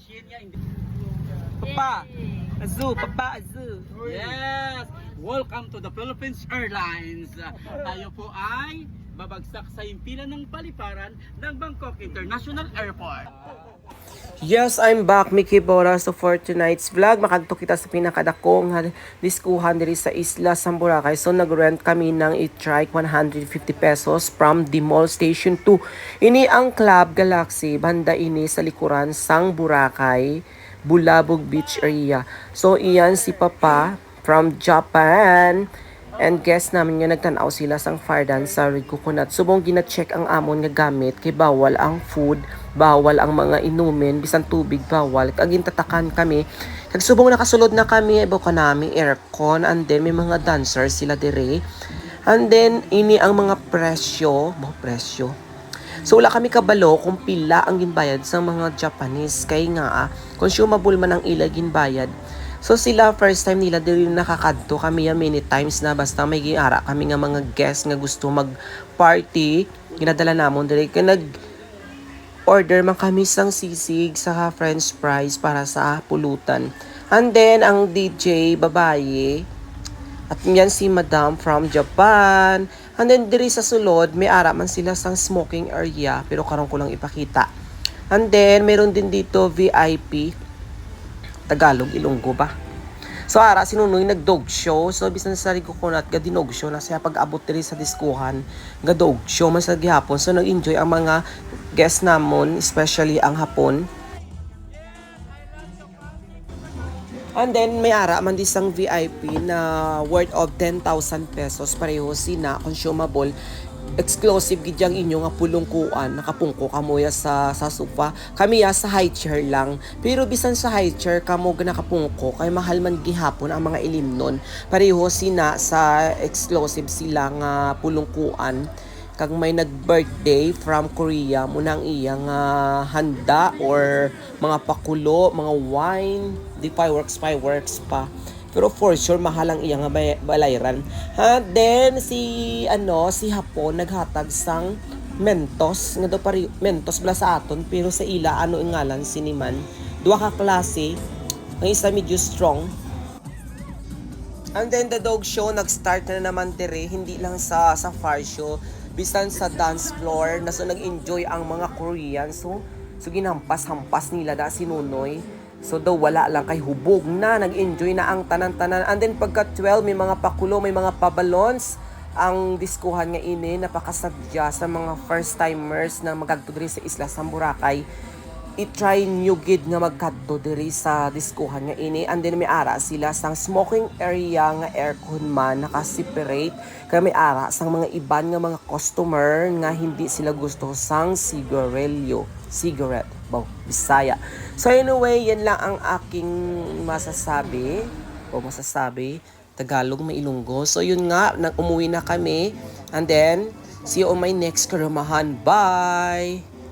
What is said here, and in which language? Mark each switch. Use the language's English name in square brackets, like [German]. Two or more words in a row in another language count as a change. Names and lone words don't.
[English] Papa, Azu, Papa, Azu. Yes! Welcome to the Philippines Airlines. [Filipino] Tayo po ay babagsak sa impila ng paliparan ng Bangkok International Airport. [English] Yes, I'm back, [Hiligaynon] Mickey Bora. [English] So for tonight's vlog, [Hiligaynon] makadto kita sa pinakadakong diskuhan diri sa Isla Boracay. [Filipino] So nag-rent kami ng e-trike 150 pesos from the Mall Station 2. [Hiligaynon] Ini ang Club Galaxy, banda ini sa likuran sang Boracay, Bulabog Beach area. So iyan si Papa [English] from Japan. And guess [Hiligaynon] namin nga nagtanaw sila sang [English] fire dance [Hiligaynon] sa Red Coconut. Subong gina-check ang amon nga gamit kay bawal ang food, bawal ang mga inumin, bisan tubig bawal. Kagin tatakan kami. Kagsubong nakasulod na kami, ibo ka namin aircon, [English] and then [Hiligaynon] may mga dancers sila dire. [English] And then [Hiligaynon] ini ang mga presyo. So wala kami kabalo kung pila ang ginbayad sa mga Japanese kay nga consumable man ang ila ginbayad. So sila [English] first time [Hiligaynon] nila diri nakakadto, kami ya [English] many times [Hiligaynon] na basta may giara kami nga mga guests nga gusto mag-party, ginadala namon diri kay order man kami sang sisig sa french fries para sa pulutan. [English] And then [Filipino] ang DJ babae at yan si Madam [English] from Japan. And then [Hiligaynon] diri sa sulod may ara man sila sang [English] smoking area [Hiligaynon] pero karon ko lang ipakita. [English] And then [Filipino] meron din dito VIP Tagalog, Ilonggo ba? [Hiligaynon] So ara sinunoy nag-dog show. So bisan sa Red Coconut ga dinog show na siya pag-abot diri sa diskuhan ga [English] dog show [Hiligaynon] man sa gihapon. So nag-enjoy ang mga guests namon, especially ang hapon. [English] And then [Hiligaynon] may ara man disang VIP na [English] worth of [Hiligaynon] 10,000 pesos pareho sina consumable. Exclusive gid yang inyo nga pulungkuan, nakapungko kamo ya sa sofa. Kami ya sa [English] high chair [Hiligaynon] lang. Pero bisan sa [English] high chair [Hiligaynon] kamo nakapungko kay mahal man gihapon ang mga ilimnon. Pareho sina sa exclusive sila nga pulungkuan. Kag may nag-birthday [English] from Korea [Hiligaynon] mo nang iyang handa or mga pakulo, mga wine, di fireworks pa. Pero [English] for sure [Hiligaynon] mahal ang iyang balayran. Then si Hapon naghatag sang Mentos nga do pari Mentos bla sa aton pero sa ila ang ngalan siniman. Duha ka klase, ang isa medyo strong. [English] And then the dog show [Hiligaynon] nag-start na naman dire, hindi lang sa [English] fire show, [Hiligaynon] bisan sa [English] dance floor [Hiligaynon] na so nag-enjoy ang mga Korean. So ginampas-hampas nila da si Nunoy. So daw wala lang kay hubog na, nag-enjoy na ang tanan-tanan. [English] And then [Hiligaynon] pagka 12 may mga pakulo, may mga pabalons. Ang diskuhan nga ini napakasadya sa mga [English] first timers [Hiligaynon] na magadto diri sa Isla Boracay. I-try nyo gid nga magkadto diri sa diskuhan nga ini. [English] And then [Hiligaynon] may ara sila sang [English] smoking area [Hiligaynon] nga aircon man naka-separate. Kaya may ara sang mga iban nga mga customer nga hindi sila gusto sang cigarette. Bisaya. [Filipino] So anyway, yan lang ang aking masasabi. Tagalog, may Ilonggo. So yun nga, umuwi na kami. [English] And then, see you on my next karamahan. Bye!